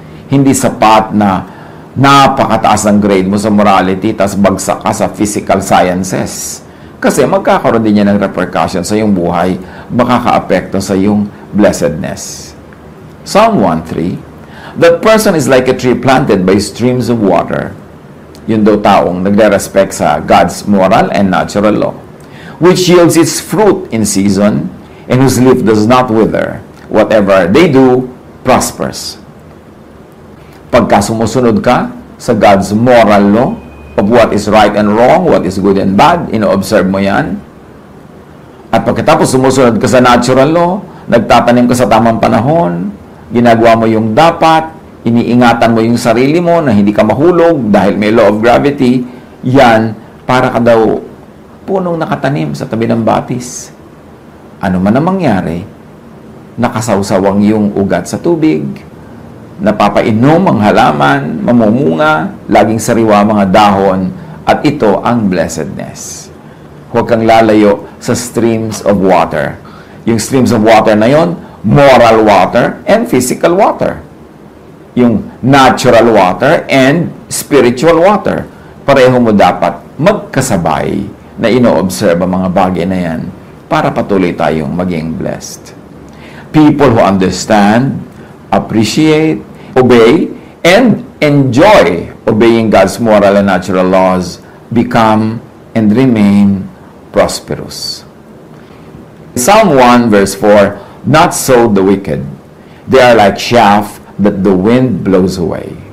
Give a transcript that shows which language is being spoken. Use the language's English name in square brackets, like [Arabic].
[Filipino] Hindi sapat na napakataas ang grade mo sa morality, tas bagsak ka sa physical sciences. Kasi magkakaroon din yan ng repercussion sa iyong buhay, baka ka-apekto sa iyong blessedness. [English] Psalm 1:3, that person is like a tree planted by streams of water. [Filipino] Yun daw taong nagre-respect sa [English] God's moral and natural law, which yields its fruit in season, and whose leaf does not wither. Whatever they do, prospers. [Filipino] Pagka sumusunod ka sa God's moral law [English] of what is right and wrong, what is good and bad, [Filipino] ino-observe mo yan. At pagkatapos sumusunod ka sa natural law, nagtatanim ka sa tamang panahon, ginagawa mo yung dapat, iniingatan mo yung sarili mo na hindi ka mahulog dahil may law of gravity, yan, para ka daw punong nakatanim sa tabi ng batis. Ano man ang mangyari, nakasawsawang yung ugat sa tubig, napapainom ang halaman, mamumunga, laging sariwa mga dahon, at ito ang blessedness. Huwag kang lalayo sa [English] streams of water. Yung streams of water [Filipino] na yon, [English] moral water and physical water. Yung natural water and spiritual water. [Filipino] Pareho mo dapat magkasabay na ino-observe ang mga bagay na yan para patuloy tayong maging blessed. [English] People who understand, appreciate, obey, and enjoy obeying God's moral and natural laws become and remain prosperous. Psalm 1 verse 4, not so the wicked. They are like chaff that the wind blows away.